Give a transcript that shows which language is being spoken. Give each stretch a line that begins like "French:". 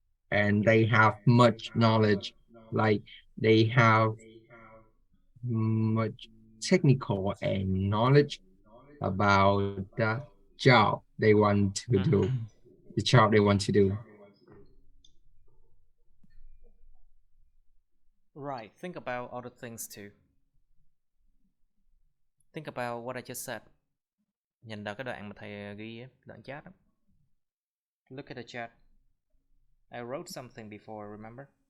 English: and they have much knowledge, like they have much technical and knowledge about that job they want to do, the job they want to do. Right, think about other things too. Think about what I just said.
Vietnamese: Nhìn vào cái đoạn mà thầy ghi á, đoạn chat á.
English: Look at the chat. I wrote something before, remember?